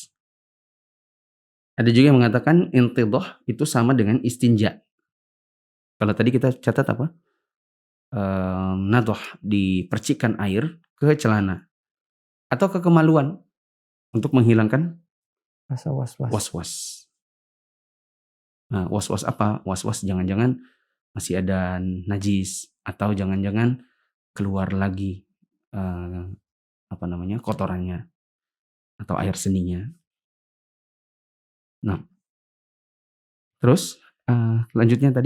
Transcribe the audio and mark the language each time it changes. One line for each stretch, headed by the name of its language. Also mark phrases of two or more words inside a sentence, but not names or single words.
Indonesian: Ada juga yang mengatakan intidoh itu sama dengan istinja. Kalau tadi kita catat apa? Nadoh, dipercikkan air ke celana. Atau ke kemaluan. Untuk menghilangkan rasa was-was. Nah, was-was apa? Was-was jangan-jangan masih ada najis. Atau jangan-jangan keluar lagi kotorannya. Atau air seninya. Nah, terus lanjutnya tadi?